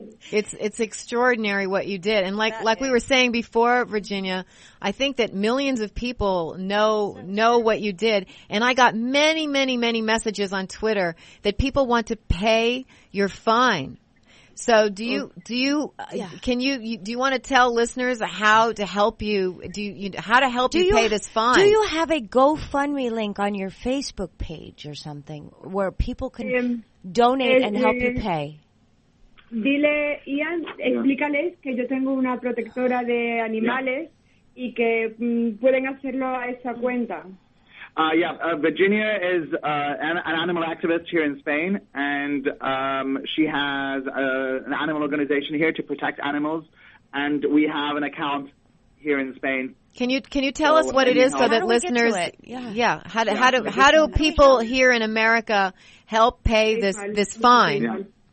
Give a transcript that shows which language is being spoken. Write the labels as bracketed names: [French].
[English] It's extraordinary what you did, and like we were saying before, Virginia, I think that millions of people know what you did, and I got many messages on Twitter that people want to pay your fine. So do you want to tell listeners how to help you? How to help you pay this fine? Do you have a GoFundMe link on your Facebook page or something where people can donate and help you pay? [Spanish] Dile, Ian, explícales que yo tengo una protectora de animales y que pueden hacerlo a esa cuenta. [English] Virginia is an animal activist here in Spain, and she has an animal organization here to protect animals, and we have an account here in Spain. Can you tell us what it is so that listeners? How do people here in America help pay this fine?